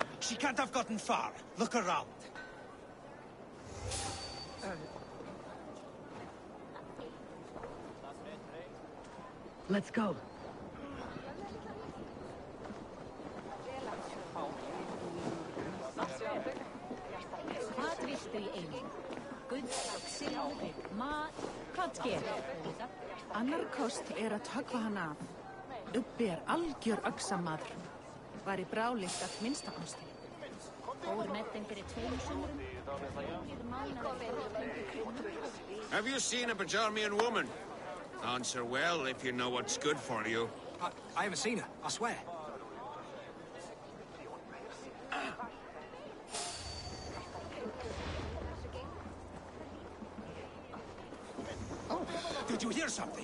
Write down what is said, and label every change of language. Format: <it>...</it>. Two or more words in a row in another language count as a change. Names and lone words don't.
<en>She can't have gotten far. Look around. Let's go.</en> <is>Annar kost að höggva hann af. Ubbi algjör öxamaður. Var í brálykt að minnsta kosti.</is> <en>Have you seen a Bajarmian woman? Answer well if you know what's good for you. I haven't seen her, I swear. Oh, did you hear something?</en>